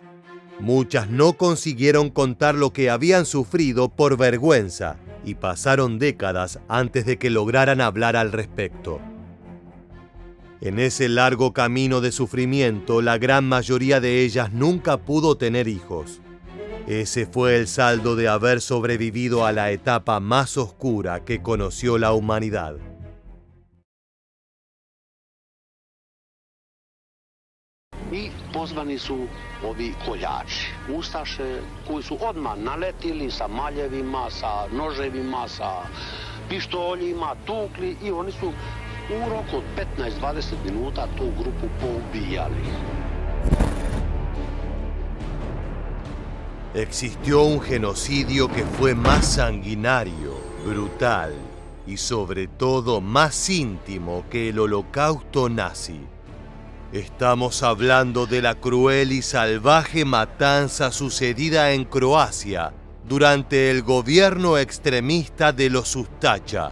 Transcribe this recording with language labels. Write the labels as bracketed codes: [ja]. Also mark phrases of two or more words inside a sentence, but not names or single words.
[es] Muchas no consiguieron contar lo que habían sufrido por vergüenza y pasaron décadas antes de que lograran hablar al respecto. En ese largo camino de sufrimiento, la gran mayoría de ellas nunca pudo tener hijos. Ese fue el saldo de haber sobrevivido a la etapa más oscura que conoció la humanidad. [sr] I pozvani su ovi koljači, ustaše koji su odmah naletili sa maljevima, sa noževima, sa pištoljima, tukli i oni su u roku od 15-20 minuta tu grupu poubijali. [es] Existió un genocidio que fue más sanguinario, brutal y sobre todo más íntimo que el holocausto nazi. Estamos hablando de la cruel y salvaje matanza sucedida en Croacia durante el gobierno extremista de los Ustaša.